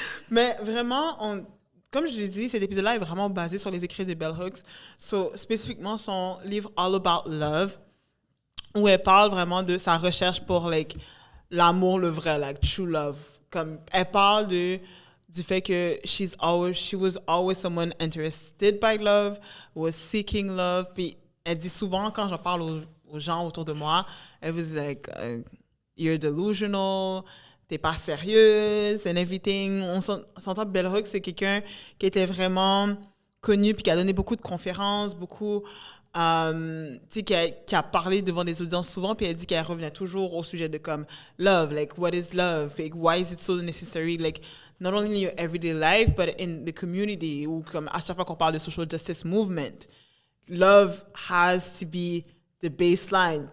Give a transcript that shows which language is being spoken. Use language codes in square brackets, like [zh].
[fr] Mais vraiment, comme je l'ai dit, cet épisode-là est vraiment basé sur les écrits de Bell Hooks. So, spécifiquement, son livre All About Love, où elle parle vraiment de sa recherche pour like, l'amour, le vrai, [en] like true love. [fr] Comme, elle parle du fait que [en] she was always someone interested by love, was seeking love. [fr] Puis elle dit souvent, quand j'en parle aux gens autour de moi, elle [en] was like, you're delusional, [fr] t'es pas sérieuse, [en] and everything. [fr] On s'entend, Bell Hooks, c'est quelqu'un qui était vraiment connu, puis qui a donné beaucoup de conférences, beaucoup... qui a parlé devant des audiences souvent, puis elle dit qu'elle revenait toujours au sujet de comme [en] love, like what is love, like why is it so necessary, like not only in your everyday life but in the community, [fr] ou comme à chaque fois qu'on parle de [en] social justice movement, love has to be the baseline.